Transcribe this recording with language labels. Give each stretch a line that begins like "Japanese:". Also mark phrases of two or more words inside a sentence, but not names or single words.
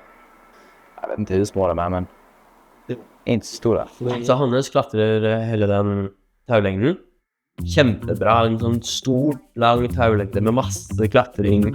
Swedish: Jag vet inte hur små de är, men inte så stora.
Norwegian: Så Hannes klatrer hele den taulengden. Kjempebra, en sånn stor, lang taulengde med masse klatring.